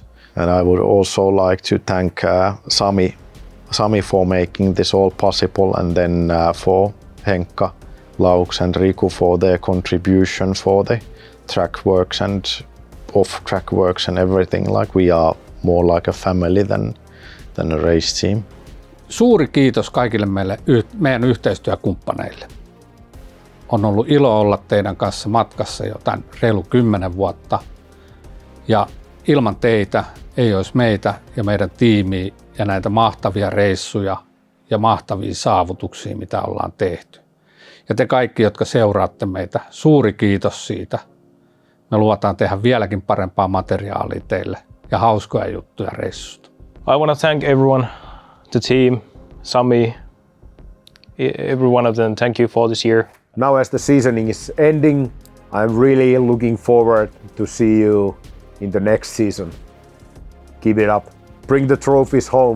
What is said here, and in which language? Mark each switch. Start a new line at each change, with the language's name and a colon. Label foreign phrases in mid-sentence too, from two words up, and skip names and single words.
English: And I would also like to thank Sami for making this all possible, and then for Henkka, Laux and Riku for their contribution for the track works and off-track works and everything. Like, we are more like a family than a race team.
Finnish: Suuri kiitos kaikille meidän yhteistyökumppaneille. On ollut ilo olla teidän kanssa matkassa jo tämän reilu 10 vuotta. Ja ilman teitä ei olisi meitä ja meidän tiimiä ja näitä mahtavia reissuja ja mahtavia saavutuksia, mitä ollaan tehty. Ja te kaikki, jotka seuraatte meitä, suuri kiitos siitä. Me luvataan tehdä vieläkin parempaa materiaalia teille ja hauskoja juttuja reissusta.
English: I want to thank everyone, the team, Sami, every one of them. Thank you for this year. Now as the seasoning is ending, I'm really looking forward to see you in the next season. Keep it up. Bring the trophies home.